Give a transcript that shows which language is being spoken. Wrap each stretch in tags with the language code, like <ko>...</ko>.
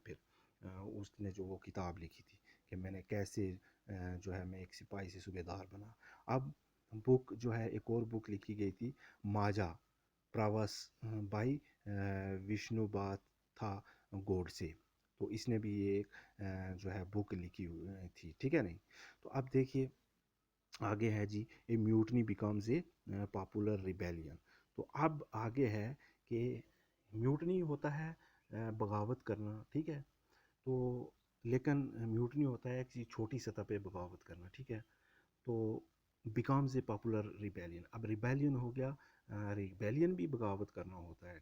<ur>پھر اس نے جو وہ کتاب لکھی تھی کہ میں نے کیسے جو ہے میں ایک سپاہی سے صوبیدار بنا. اب بک جو ہے ایک اور بک لکھی گئی تھی، ماجا پراوس بائی وشنو بات تھا گوڈسے. تو اس نے بھی یہ ایک جو ہے بک لکھی ہوئی تھی. ٹھیک ہے نہیں. تو اب دیکھیے آگے ہے جی،</ur> <en>A mutiny becomes a popular rebellion.</en> <ur>تو اب آگے ہے کہ میوٹنی ہوتا ہے بغاوت کرنا. ٹھیک ہے. تو لیکن میوٹنی ہوتا ہے کسی چھوٹی سطح پہ بغاوت کرنا. ٹھیک ہے. تو</ur> <en>Becomes a popular rebellion.</en> <ur>اب ریبیلین ہو گیا، ریبیلین بھی بغاوت کرنا ہوتا ہے.</ur>